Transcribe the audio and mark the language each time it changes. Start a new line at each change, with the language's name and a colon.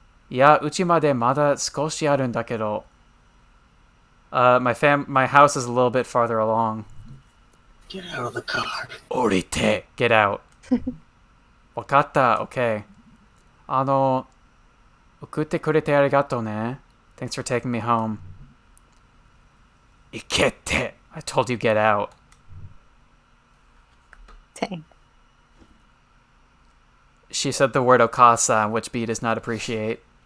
Japanese: いや、うちまでまだ少しあるんだけど.
English: My house is a little bit farther along. Get out of the car.
Japanese: 降りて.Get out. わかった.Okay. 送ってくれてありがとうね.
English: Thanks for taking me home.
Japanese: 行けって.
English: I told you get out. Dang. She said the word okasa, which B does not appreciate.